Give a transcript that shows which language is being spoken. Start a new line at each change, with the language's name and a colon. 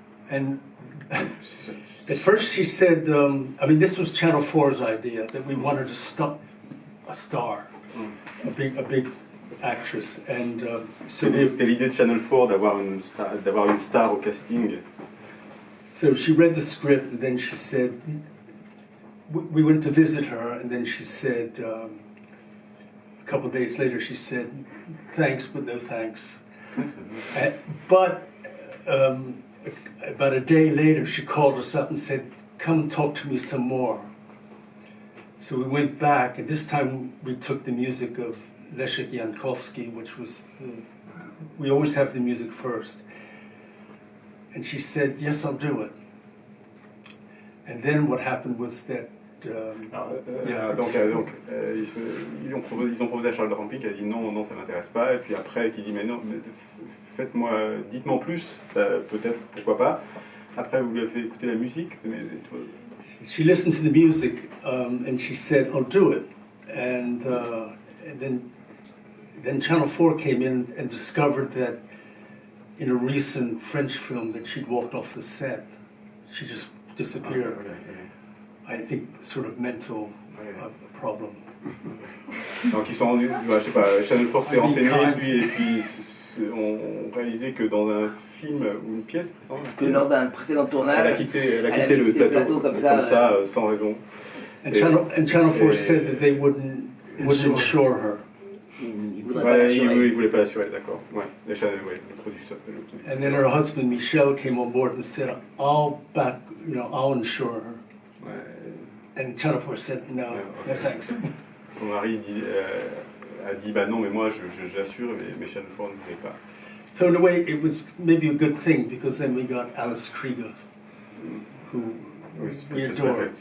English: And at first she said, this was Channel 4's idea, that we wanted a star, a big actress. And
French: c'était l'idée de Channel 4 d'avoir une star au casting.
English: So she read the script and then she said, we went to visit her, and then she said, a couple of days later, she said, thanks, but no thanks. But about a day later, she called us up and said, come talk to me some more. So we went back, and this time we took the music of Leszek Jankowski, which was, we always have the music first. And she said, yes, I'll do it. And then what happened was that
French: ils ont proposé à Charles Rampling qui a dit non, ça m'intéresse pas, et puis après qui dit mais non, dites-moi en plus, ça peut-être, pourquoi pas. Après vous lui avez fait écouter la musique.
English: She listened to the music and she said, I'll do it. And then Channel 4 came in and discovered that in a recent French film that she'd walked off the set. She just disappeared. I think sort of mental problem.
French: Donc ils sont rendus, je sais pas, Channel 4 s'est renseigné et puis ont réalisé que dans un film ou une pièce, que lors d'un précédent tournage, elle a quitté le plateau comme ça, sans raison.
English: And Channel 4 said that they wouldn't insure her.
French: Ils voulaient pas l'assurer, d'accord. Ouais, le producteur.
English: And then her husband Michel came on board and said, I'll insure her.
French: Ouais.
English: And Channel 4 said, no thanks.
French: Son mari a dit, bah non, mais moi j'assure, mais Channel 4 ne voulait pas.
English: So in a way, it was maybe a good thing because then we got Alice Krieger, who we adored.